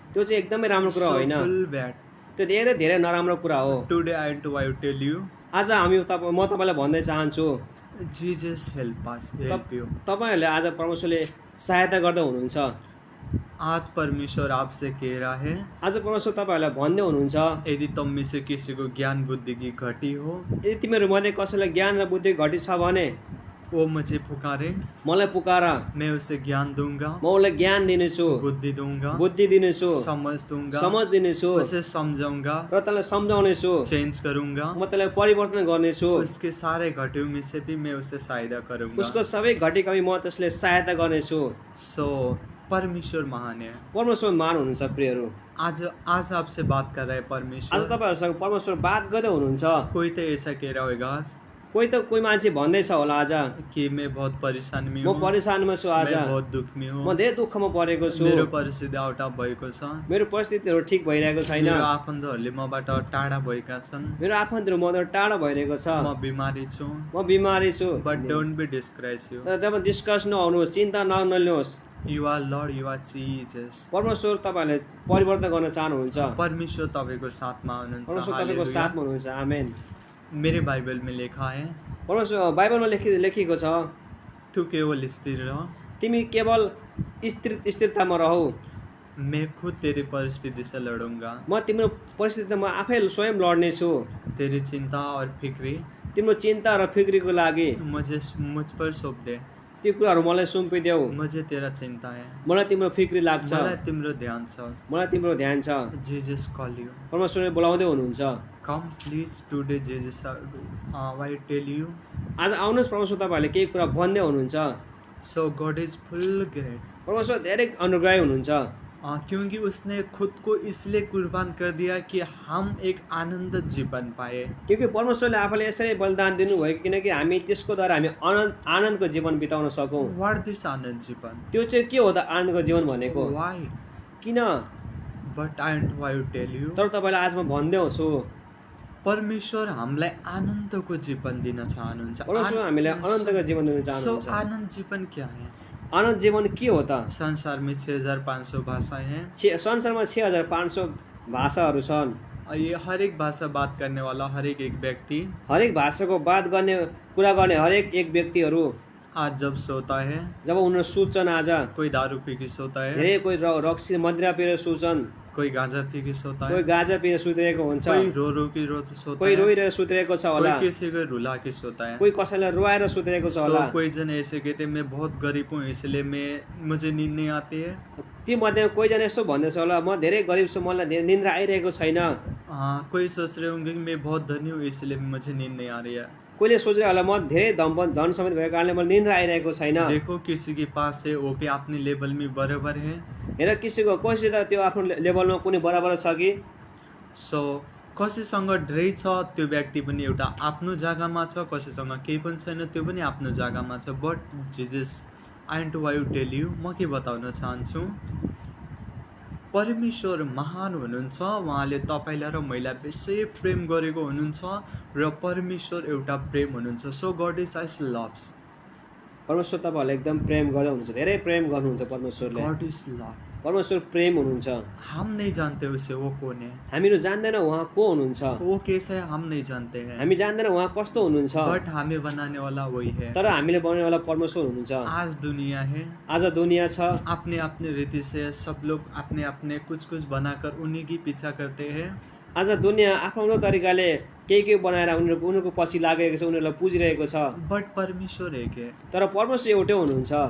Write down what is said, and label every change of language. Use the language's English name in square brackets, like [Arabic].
[Nepali] त्यो चाहिँ एकदमै राम्रो कुरा होइन। [English] Full bad. [Nepali] त्यो धेरै नराम्रो कुरा हो। [English] today I tell you, [Nepali] आज म तपाईलाई भन्दै चाहन्छु, [English] Jesus help us, help you. [Nepali] तपाईहरुले आज परमेश्वरले सहायता गर्दै हुनुहुन्छ। [Hindi] आज परमेश्वर आपसे कह रहा है, [Nepali] आज परमेश्वर तपाईँहरूलाई भन्दै हुनुहुन्छ, [Hindi] यदि तुम में से किसी को ज्ञान बुद्धि की घटी हो, [Nepali] यदि तिमीहरू मध्ये कसैलाई ज्ञान र बुद्धि घटी छ भने [Hindi] वो मुझे पुकारे, [Nepali] मलाई पुकार, [Hindi] मैं उसे ज्ञान दूंगा, [Nepali] म उसलाई ज्ञान दिनेछु, [Hindi] बुद्धि दूंगा, [Nepali] बुद्धि दिनेछु, [Hindi] समझ दूंगा, [Nepali] समझ दिनेछु [Hindi] उसे समझाऊंगा, [Nepali] र तँलाई सम्झाउनेछु, [Hindi] चेंज करूंगा, [Nepali] म तँलाई परिवर्तन गर्नेछु, [Hindi] उसके सारे घटियों में से भी मैं उसे सहायता करूंगा। [Nepali] उसको सबै घटी कमी म त्यसले सहायता गर्नेछु। [Hindi] सो परमेश्वर महान है। [Nepali] परमेश्वर महान हुनुहुन्छ प्रियहरू। [Hindi] आज आज आपसे बात कर रहा है [Nepali] आज [Hindi] परमेश्वर। [Nepali] तपाईँहरूसँग परमेश्वर बात गर्दै हुनुहुन्छ। [Hindi] कोई तो ऐसा कह रहा होगा आज [Nepali] कोही मान्छे भन्दैछ होला आज [Hindi] कि मैं बहुत परेशान में [Nepali] म [Hindi] हूँ, [Nepali] परेशानमा छु, आज [Hindi] मैं बहुत दुख में [Nepali] म [Hindi] हूँ, [Nepali] धेरै दुःखमा परेको छु, मेरो परिस्थिति [English] out of [Nepali] भएको छ, मेरो परिस्थितिहरू ठिक भइरहेको छैन, मेरो आफन्तहरूले मबाट टाढा भएका छन्, मेरो आफन्तहरू मबाट टाढा भइरहेको छ, म बिमारी छु। म बिमारी छु। [English] but don't be discourage you, [Nepali] तर तपाईँ डिस्कस नहुनुहोस्, चिन्ता नलिनुहोस्। [English] You are lord, you are Jesus. [Nepali] परमेश्वर तपाईँहरूले परिवर्तन गर्न चाहनुहुन्छ। परमेश्वर तपाईँको साथमा हुनुहुन्छ। परमेश्वर तपाईँको हालेलुया। साथमा हुनुहुन्छ। आमेन। [Hindi] मेरे बाइबल में लेखा है, [Nepali] परमेश्वर बाइबलमा लेखिएको छ, [Hindi] तू केवल स्थिर रह, [Nepali] तिमी केवल स्थिरतामा रहौ, [Hindi] मैं खुद तेरी परिस्थिति से लड़ूंगा। [Nepali] म तिम्रो परिस्थितिमा आफै स्वयं लड्नेछु। [Hindi] तेरी चिंता और फिक्री [Nepali] तिम्रो चिन्ता र फिक्रीको लागि [Hindi] मुझ पर सौंप दे। [Nepali] त्यो कुराहरू मलाई सुम्पिदेऊ। [Hindi] मुझे तेरा चिंता है, [Nepali] मलाई तिम्रो फिक्री लाग्छ, मलाई तिम्रो ध्यान छ। मलाई तिम्रो ध्यान छ। [English] Jesus call you, [Nepali] परमेश्वरले बोलाउँदै हुनुहुन्छ। [English] Come please today Jesus I tell you. [Nepali] आज आउनुहोस्, परमेश्वर तपाईँहरूले केही कुरा भन्दै हुनुहुन्छ। [English] so God is full great, [Nepali] परमेश्वर धेरै अनुग्रही हुनुहुन्छ, [Hindi] क्योंकि उसने खुद को इसलिए कुर्बान कर दिया कि हम एक आनंद जीवन पाए। [Nepali] क्योंकि परमेश्वरले आफूले यसरी बलिदान दिनुभयो किनकि हामी त्यसको द्वारा हामी आनन्दको जीवन बिताउन सकौँ। [English] What this आनंद जीवन? [Nepali] त्यो चाहिँ के हो त आनन्दको जीवन भनेको? [English] Why? [Nepali] किन? [English] but I and why tell you, [Nepali] तर तपाईँलाई आज म भन्दै छु, परमेश्वर हामीलाई आनन्दको जीवन दिन चाहनुहुन्छ। परमेश्वर हामीलाई आनन्दको जीवन दिन सो चाहनुहुन्छ। [Hindi] आनंद जीवन क्या है? [Nepali] आनन्द जीवन के हो त? [Hindi] संसार में 6500 भाषाएं हैं। [Nepali] संसारमा 6500 भाषाहरू छन्। [Hindi] ये हर एक भाषा बात करने वाला हर एक व्यक्ति [Nepali] हरेक भाषाको बात गर्ने कुरा गर्ने हरेक एक व्यक्तिहरू [Hindi] आज जब सोता है, [Nepali] जब उनीहरू सुत्छन्, आज [Hindi] कोई दारू पी के सोता है, [Nepali] धेरै कोही रक्सी मदिरा पिएर सुत्छन्, [Hindi] कोई गांजा पी के सोता [Nepali] कोही [Hindi] है, [Nepali] गाजा पिएर सुतिरहेको हुन्छ, [Hindi] कोई रो के सोता [Nepali] कोही [Hindi] है, [Nepali] रोइरहेर सुतिरहेको छ [Hindi] कोई [Nepali] होला, [Hindi] किसी को रुला के सोता है। [Nepali] कोही कसैलाई रुवाएर सुतिरहेको छ होला। [Hindi] कोई जन ऐसे कहते मैं बहुत गरीब हूँ इसलिए मुझे नींद नहीं आती है। [Nepali] ती मध्येमा कोहीजना यस्तो भन्दैछ होला, म धेरै गरिब छु, मलाई धेरै निन्द्रा आइरहेको छैन। [Hindi] कोई सोच रहे होंगे कि मैं बहुत धनी हूँ इसलिए मुझे नींद नहीं आ रही है। [Nepali] कोहीले सोचेर होला, म धेरै धन समेत भएको कारणले मलाई निन्द्रा आइरहेको छैन। [Hindi] देखो किसी के पास है वो भी अपने लेवल में बराबर है। [Nepali] हेर कसैको त त्यो आफ्नो लेभलमा कुनै बराबर छ कि? सो कसैसँग धेरै छ त्यो व्यक्ति पनि एउटा आफ्नो जग्गामा छ, कसैसँग केही पनि छैन त्यो पनि आफ्नो जग्गामा छ। [English] but Jesus I and why tell you, [Nepali] म के बताउन चाहन्छु, परमेश्वर महान हुनुहुन्छ। उहाँले तपाईँलाई र मैलाई बेसै प्रेम गरेको हुनुहुन्छ र परमेश्वर एउटा प्रेम हुनुहुन्छ। [English] so God is ice loves, [Nepali] परमेश्वर तपाईँहरूलाई एकदम प्रेम गर्दै हुनुहुन्छ, धेरै प्रेम गर्नुहुन्छ परमेश्वरले। [English] God is love. [Nepali] परमेश्वर प्रेम हुनुहुन्छ। [Hindi] हम नहीं जानते उसे वो कौन है, [Nepali] हामीहरू जान्दैन उहाँ को हुनुहुन्छ, [Hindi] वो कैसा है हम नहीं जानते हैं, [Nepali] हामी जान्दैन उहाँ कस्तो हुनुहुन्छ, [Hindi] बट हमें बनाने वाला वही है। [Nepali] तर हामीले बनाउनेवाला परमेश्वर हुनुहुन्छ। [Hindi] आज दुनिया है, [Nepali] आज दुनिया छ, [Hindi] अपने अपने रीति से सब लोग अपने अपने कुछ बनाकर उन्हीं की पीछा करते हैं। [Nepali] आज दुनिया आफ्नो तरिकाले केही बनाएर उनीहरूको पछि लागेको छ, उनीहरूलाई पुजिरहेको छ। [Hindi] बट परमेश्वर एक है, [Nepali] तर परमेश्वर एउटै हुनुहुन्छ।